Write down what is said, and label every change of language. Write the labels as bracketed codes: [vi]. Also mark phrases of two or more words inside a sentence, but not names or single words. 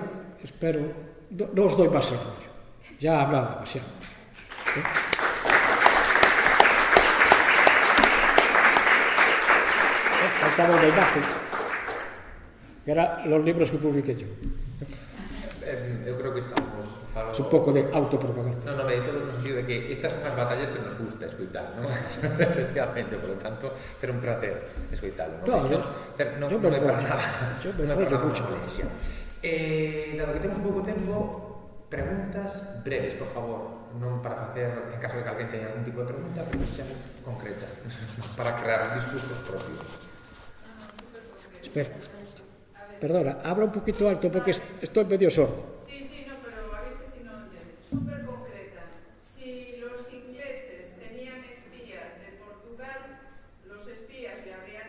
[es] Espero, no os doy más el rollo. Ya he hablado demasiado. Faltaba una imagen, que eran los libros que publiqué yo. [gl] Eu creo que estamos Es un pouco de autopropaganda. No, me todo no sentido de que estas son as batallas que nos gusta escoitar, ¿no? [es] Efectivamente, por lo tanto, era un placer escoitarlo, ¿no? [gl] No é para nada. [es] Yo me enrollo mucho. [gl] Dado que temos pouco tempo, preguntas breves, por favor, non para facer, en caso de que alguén teña algún tipo de pregunta, pero que sean concretas, para crear discursos propios. [es] Espera, perdona, habla un poquito alto porque estoy medio sordo. Súper concreta. Si los ingleses tenían espías de Portugal, los espías le